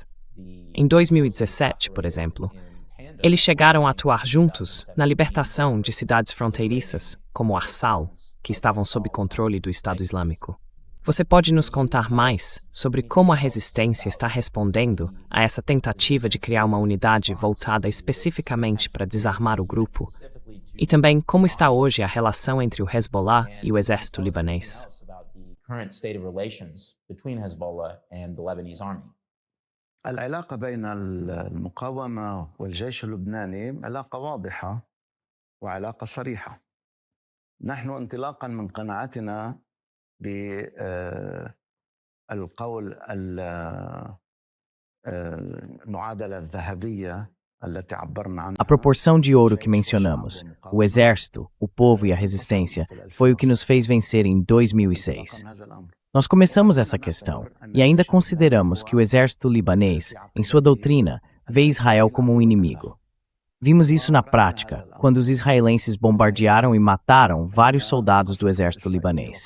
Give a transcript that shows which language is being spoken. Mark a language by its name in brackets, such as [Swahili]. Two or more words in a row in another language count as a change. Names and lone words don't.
[Portuguese] Em 2017, por exemplo, eles chegaram a atuar juntos na libertação de cidades fronteiriças, como Arsal, que estavam sob controle do Estado Islâmico. Você pode nos contar mais sobre como a resistência está respondendo a essa tentativa de criar uma unidade voltada especificamente para desarmar o grupo? E também como está hoje a relação entre o Hezbollah e o exército libanês? [Arabic] العلاقة بين المقاومة والجيش اللبناني علاقة واضحة وعلاقة صريحة. نحن انطلاقا من قناعتنا بالقول المعادلة الذهبية التي عبرنا عنها. [Portuguese] A proporção de ouro que mencionamos, o exército, o povo e a resistência, foi o que nos fez vencer em 2006. Nós começamos essa questão e ainda consideramos que o exército libanês, em sua doutrina, vê Israel como um inimigo. Vimos isso na prática, quando os israelenses bombardearam e mataram vários soldados do exército libanês.